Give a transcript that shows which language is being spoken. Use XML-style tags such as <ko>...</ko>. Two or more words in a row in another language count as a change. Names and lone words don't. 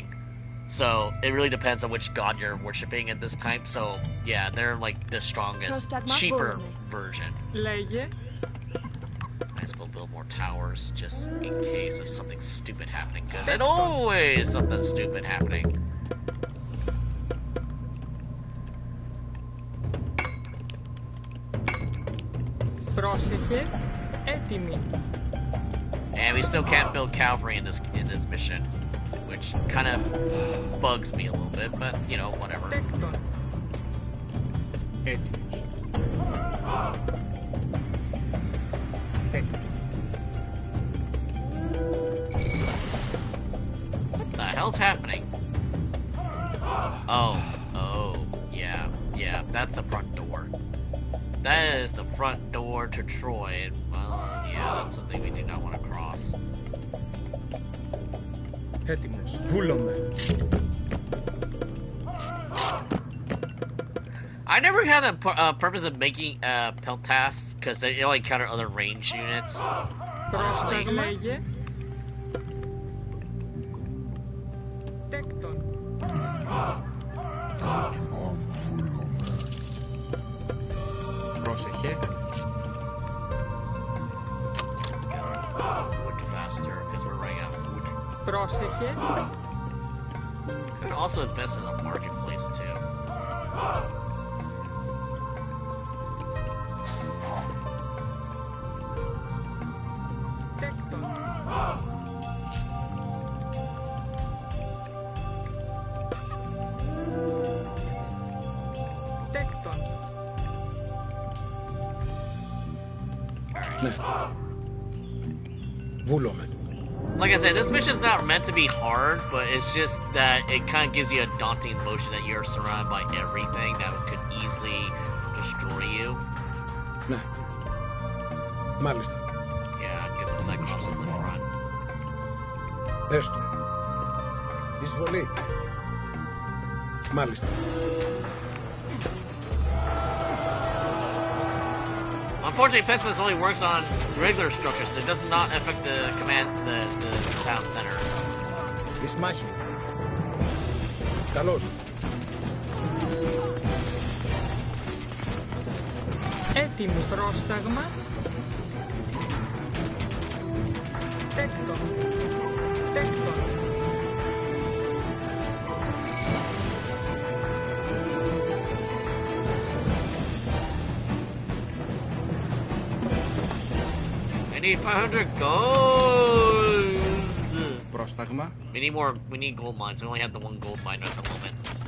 <en>So it really depends on which god you're worshipping at this time. So yeah, they're like the strongest, cheaper version. Might as well build more towers just in case of something stupid happening, because there's always something stupid happening.</en> <el>Πρόσεχε, έτοιμη.</el> <en>And we still can't build cavalry in this mission, which kind of bugs me a little bit, but you know, whatever.</en> <el>Τέκτον. Έτοιμος. Τέκτον.</el> <en>What the hell's happening? Oh, yeah, that's the front door. That is the front door to Troy, and well, yeah, that's something we do not want to cross.</en> <el>Έτοιμος. Βούλομαι.</el> <en>I never had the purpose of making Peltas, because they only counter other range units. Honestly.</en> <el>Λέγε. Τέκτον. Πρόσεχε.</el> <en>Wood faster, because we're running out of wood.</en> <el>Πρόσεχε.</el> <en>Could also invest in a marketplace too.</en> <el>Τέκτον. Τέκτον. Βούλομαι.</el> <en>Like I said, this mission is not meant to be hard, but it's just that it kind of gives you a daunting notion that you're surrounded by everything that could easily destroy you.</en> <el>Ναι. Μάλιστα.</el> <en>Yeah, get the Cyclops in the front.</en> <el>Έστω. Εισβολή. Μάλιστα.</el> <en>Unfortunately, Pessimist only works on regular structures. It does not affect the the town center.</en> <el>Εις μάχη. Καλώς. Έτοιμη πρόσταγμα. Τέκτον. Τέκτον.</el> <en>I need 500 gold!</en> <el>Πρόσταγμα.</el> <en>We need more, we need gold mines. We only have the one gold mine at the moment.</en>